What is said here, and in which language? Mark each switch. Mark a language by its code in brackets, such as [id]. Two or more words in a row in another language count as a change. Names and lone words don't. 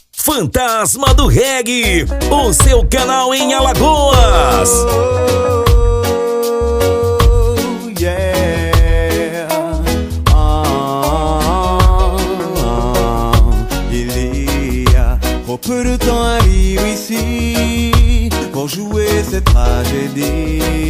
[pt] Fantasma do Reggae, o seu canal em Alagoas. [fr] Peu de temps à vivre ici pour jouer cette tragédie.